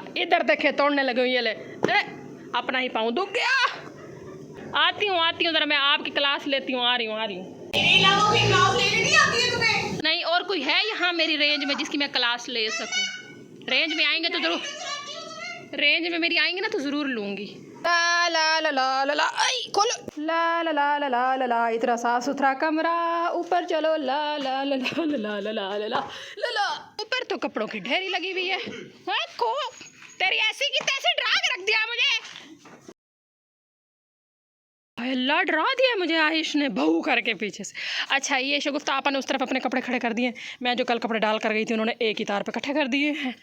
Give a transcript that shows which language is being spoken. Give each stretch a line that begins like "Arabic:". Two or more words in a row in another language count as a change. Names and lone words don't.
Hindi: इधर देखे तोड़ने लगे, ये ले अपना ही पाऊँ दुख गया। आती हूँ ज़रा मैं आपकी क्लास लेती हूँ, आ रही हूँ। नहीं और कोई है यहाँ मेरी रेंज में जिसकी मैं क्लास ले सकूँ? रेंज में आएंगे तो ज़रूर, रेंज में मेरी आएंगे ना तो ज़रूर लूँगी। ला ला ला ला ला ला, आई खोलो, ला ला ला ला ला ला ला, इतना साफ सुथरा कमरा, ऊपर चलो, ला ला ला ला ला ला ला ला ला। ऊपर तो कपड़ों की ढेरी लगी हुई है। को तेरी ऐसी की तैसी डरा के रख दिया मुझे, अल्लाह डरा दिया मुझे आयुष ने बहू करके पीछे से। अच्छा ये शगुफ्ता आपा ने उस तरफ अपने कपड़े खड़े कर दिए, मैं जो कल कपड़े डाल कर गई थी उन्होंने एक ही तार पे इकट्ठे कर दिए हैं।